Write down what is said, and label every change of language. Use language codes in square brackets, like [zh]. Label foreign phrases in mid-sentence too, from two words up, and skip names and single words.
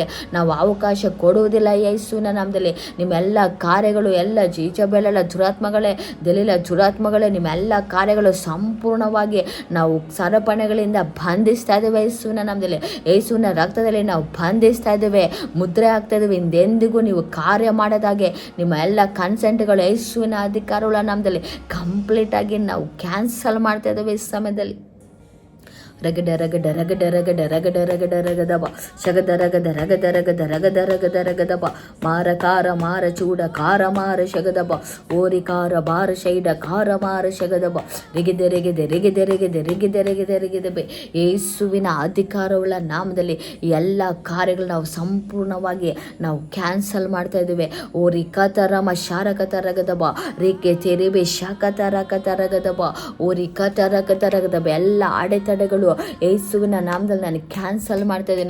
[kn] ನಾವು ಅವಕಾಶ ಕೊಡುವುದಿಲ್ಲ ಯೇಸುವಿನ ನಾಮದಲ್ಲಿ. ನಿಮ್ಮೆಲ್ಲ ಕಾರ್ಯಗಳು, ಎಲ್ಲ ಇಜಬೆಲಳ ದುರಾತ್ಮಗಳೇ, ದೆಲಿಲ ದುರಾತ್ಮಗಳೇ, ನಿಮ್ಮೆಲ್ಲ ಕಾರ್ಯಗಳು ಸಂಪೂರ್ಣವಾಗಿ ನಾವು ಸರಪಣೆಗಳಿಂದ ಬಂಧಿಸ್ತಾ ಇದ್ದೇವೆ ಯೇಸುವಿನ ನಾಮದಲ್ಲಿ. ಯೇಸುವಿನ ರಕ್ತದಲ್ಲಿ ನಾವು ಬಂಧಿಸ್ತಾ ಇದ್ದೇವೆ, ಮುದ್ರೆ ಆಗ್ತಾ ಇದ್ದೇವೆ. ಎಂದಿಗೂ ನೀವು ಕಾರ್ಯ ಮಾಡೋದಾಗೆ ನಿಮ್ಮ ಎಲ್ಲ ಕನ್ಸೆಂಟ್ಗಳು ಯೇಸುವಿನ ಅಧಿಕಾರವುಳ್ಳ ನಾಮದಲ್ಲಿ ಕಂಪ್ಲೀಟಾಗಿ ನಾವು ಕ್ಯಾನ್ಸಲ್ ಮಾಡ್ತಾ ಇದ್ದೇವೆ ಈ ಸಮಯದಲ್ಲಿ. ರಗಡ ರಗಡ ರಗಡ ರಗಡ ರಗಡ ರಗಡ ರಗದಬ ಶಗದ ರಗದ ರಗದ ರಗದ ರಗದ ರಗದ ರಗದಬ ಮಾರ ಕಾರ ಮಾರ ಚೂಡ ಕಾರ ಮಾರ ಶಗದಬ ಓರಿ ಕಾರ ಬಾರ ಶೈಡ ಕಾರ ಮಾರ ಶಗದಬ ರೆಗೆದೆ ರೆಗೆದೆ ರೆಗೆದೆ ರೆಗೆದೆ ರೆಗೆದೆ ರೆಗೆದೆ ರೆಗೆದಬೆ ಯೇಸುವಿನ ಅಧಿಕಾರವುಳ್ಳ ನಾಮದಲ್ಲಿ ಎಲ್ಲ ಕಾರ್ಯಗಳು ನಾವು ಸಂಪೂರ್ಣವಾಗಿ ನಾವು ಕ್ಯಾನ್ಸಲ್ ಮಾಡ್ತಾ ಇದ್ದೇವೆ. ಓರಿ ಕತರಮ ಶಾರಕತ ರಗದಬ ರೇಖೆ ತೆರೆಬೆ ಶಾಖತ ರಕತ ರಗದಬ ಓರಿ ಕತ ರಕತ ರಗದಬ ಎಲ್ಲ ಅಡೆತಡೆಗಳು ಅಡೆತಡೆಗಳು ಯೇಸುವಿನ ನಾಮದಲ್ಲಿ ನಾನು ಕ್ಯಾನ್ಸಲ್ ಮಾಡ್ತಾ ಇದ್ದೇನೆ.